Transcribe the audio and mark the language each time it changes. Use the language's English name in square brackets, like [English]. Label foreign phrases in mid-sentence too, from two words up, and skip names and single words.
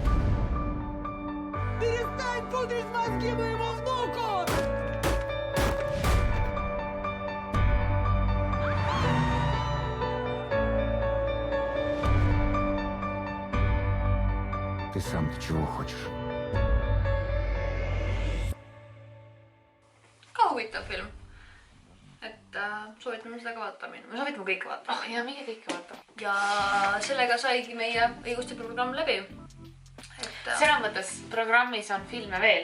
[Russian] Перестань пудрить мозги моему внуку! Ты сам-то чего хочешь? [Estonian] Ka huvitav film. Et soovitame seda ka vaatama minna. Ma soovitame kõike vaatama. Ja minge kõike vaatama. Ja sellega saigi meie õiguste programm läbi. Selles mõttes programmis on filme veel.